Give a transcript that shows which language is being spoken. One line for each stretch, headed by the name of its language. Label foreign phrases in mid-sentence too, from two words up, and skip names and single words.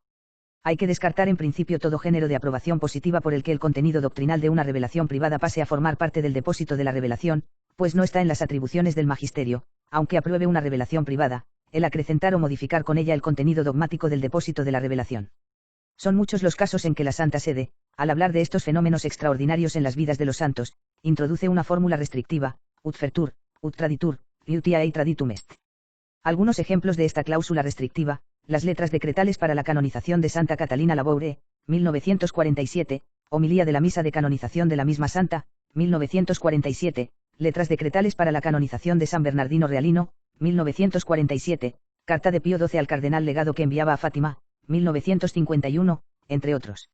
Spanish: Hay que descartar en principio todo género de aprobación positiva por el que el contenido doctrinal de una revelación privada pase a formar parte del depósito de la revelación, pues no está en las atribuciones del magisterio, aunque apruebe una revelación privada, el acrecentar o modificar con ella el contenido dogmático del depósito de la revelación. Son muchos los casos en que la Santa Sede, al hablar de estos fenómenos extraordinarios en las vidas de los santos, introduce una fórmula restrictiva:
Latin: ut fertur, ut traditur, iutia ei traditum est.
Spanish: Algunos ejemplos de esta cláusula restrictiva: las letras decretales para la canonización de Santa Catalina Laboure, 1947, homilía de la misa de canonización de la misma santa, 1947, letras decretales para la canonización de San Bernardino Realino, 1947, carta de Pío XII al cardenal legado que enviaba a Fátima, 1951, entre otros.